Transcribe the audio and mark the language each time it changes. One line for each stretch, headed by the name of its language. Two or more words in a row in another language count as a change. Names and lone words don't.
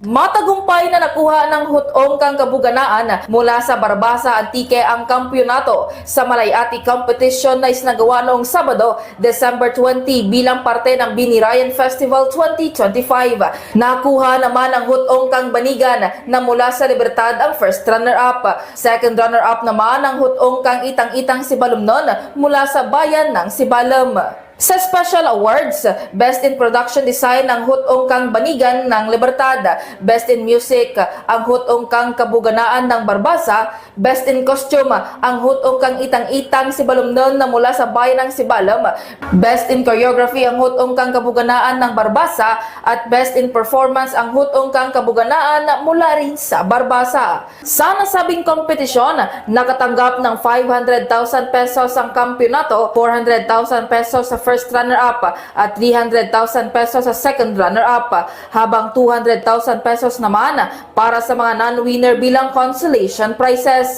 Filipino: Matagumpay na nakuha ng hutong-kang kabuganaan mula sa Barbasa Antique ang kampyonato sa Malaya Tea Competition na isinagawa noong Sabado, December 20 bilang parte ng Binirayan Festival 2025. Nakuha naman ang hutong-kang Banigan na mula sa Libertad ang
English: first runner-up. Second runner-up
Filipino: naman ang hutong-kang Itang-Itang Sibalumnon mula sa bayan ng Sibalom. Sa
English: Special Awards,
Filipino: Best in Production Design ang hutong-kang Banigan ng Libertad, Best in Music ang hutong-kang Kabuganaan ng Barbasa, Best in Costume ang hutong-kang Itang-Itang Sibalumnon na mula sa bayan ng Sibalom, Best in Choreography ang hutong-kang Kabuganaan ng Barbasa, at Best in Performance ang hutong-kang Kabuganaan mula rin sa Barbasa. Sa nasabing kompetisyon, nakatanggap ng 500,000 pesos ang kampyonato, 400,000 pesos sa
English: first runner-up
Filipino: at 300,000 pesos sa
English: second runner-up,
Filipino: habang 200,000 pesos naman para sa mga non-winner bilang
English: consolation prizes.